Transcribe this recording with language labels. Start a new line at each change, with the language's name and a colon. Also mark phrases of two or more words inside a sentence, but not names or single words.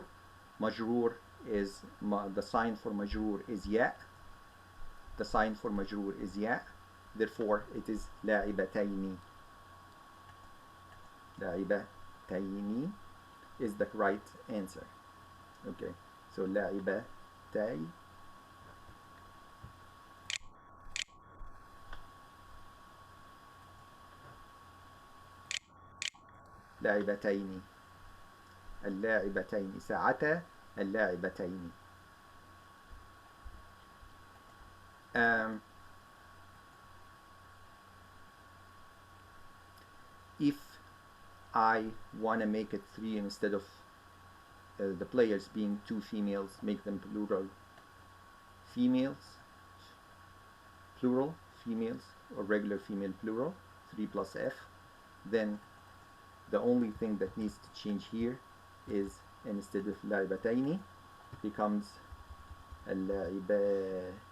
English: مجرور is, the sign for مجرور is ياء. The sign for مجرور is ياء. Therefore it is لاعبتين. لاعبتين is the right answer. Okay, so لاعبتي.
Arabic: لاعبتين. اللاعبتين. ساعة اللاعبتين.
English: If I want to make it 3 instead of the players being 2 females, make them plural females, plural females, or regular female plural, 3 plus F, then the only thing that needs to change here is, instead of لاعبتين becomes اللاعبات.